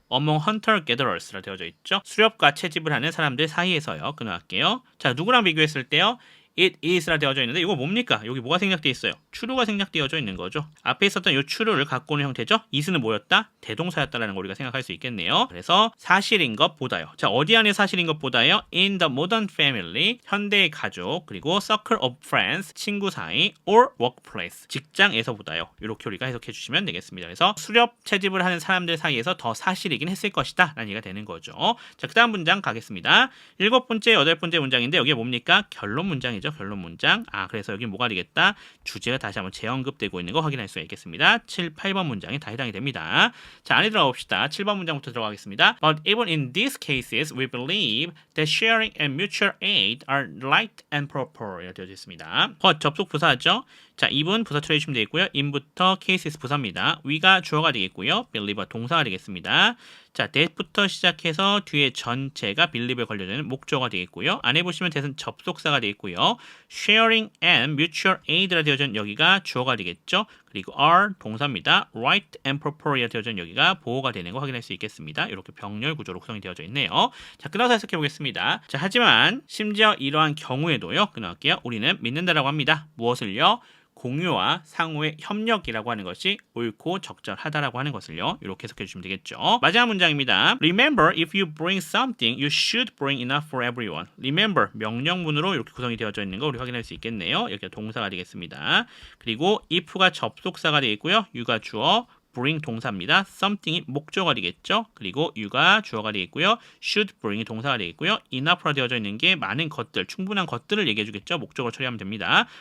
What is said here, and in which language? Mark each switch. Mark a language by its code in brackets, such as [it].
[en] Among hunter-gatherers [ko] 라 되어져 있죠. 수렵과 채집을 하는 사람들 사이에서요. 끊어갈게요. 자, 누구랑 비교했을 때요? it is라 되어져 있는데 이거 뭡니까? 여기 뭐가 생략되어 있어요? true가 생략되어져 있는 거죠. 앞에 있었던 이 true를 갖고 오는 형태죠. it은 뭐였다? 대동사였다라는 걸 우리가 생각할 수 있겠네요. 그래서 사실인 것보다요. 자, 어디 안에 사실인 것보다요? [en] in the modern family, [ko] 현대의 가족, [en] 그리고 circle of friends, [ko] 친구 사이, [en] or workplace, [ko] 직장에서보다요. 이렇게 우리가 해석해 주시면 되겠습니다. 그래서 수렵 채집을 하는 사람들 사이에서 더 사실이긴 했을 것이다 라는 얘기가 되는 거죠. 자, 그 다음 문장 가겠습니다. 7번째, 8번째 문장인데 여기에 뭡니까? 결론 문장이죠. 결론 문장. 그래서 여기 뭐가 되겠다? 주제가 다시 한번 재언급되고 있는 거 확인할 수가 있겠습니다. 7, 8번 문장이 다 해당이 됩니다. 자, 안에 들어가 봅시다. 7번 문장부터 들어가겠습니다. [en] But even in these cases, we believe that sharing and mutual aid are right and proper. [ko] 이렇게 되어져 있습니다. 접속 부사죠. 자, 입은 부사 처리해주시면 되겠고요. in부터 cases 부사입니다. we가 주어가 되겠고요. believe가 동사가 되겠습니다. 자, that부터 시작해서 뒤에 전체가 believe에 걸려있는 목적어가 되겠고요. 안에 보시면 that은 접속사가 되겠고요. sharing and mutual aid라 되어져 있는 여기가 주어가 되겠죠. 그리고 are 동사입니다. right and proper이라 되어져 있는 여기가 보호가 되는 거 확인할 수 있겠습니다. 이렇게 병렬 구조로 구성이 되어져 있네요. 자, 끊어서 해석해 보겠습니다. 자, 하지만 심지어 이러한 경우에도요. 끊어갈게요. 우리는 믿는다라고 합니다. 무엇을요? 공유와 상호의 협력이라고 하는 것이 옳고 적절하다라고 하는 것을요. 이렇게 해석해 주시면 되겠죠. 마지막 문장입니다. [en] Remember, if you bring something, you should bring enough for everyone. [ko] Remember, 명령문으로 이렇게 구성이 되어져 있는 거 우리 확인할 수 있겠네요. 여기가 동사가 되겠습니다. 그리고 if가 접속사가 되겠고요. you가 주어, bring 동사입니다. something이 목적어가 되겠죠. 그리고 you가 주어가 되겠고요. should bring이 동사가 되겠고요. enough로 되어져 있는 게 많은 것들, 충분한 것들을 얘기해 주겠죠. 목적어로 처리하면 됩니다.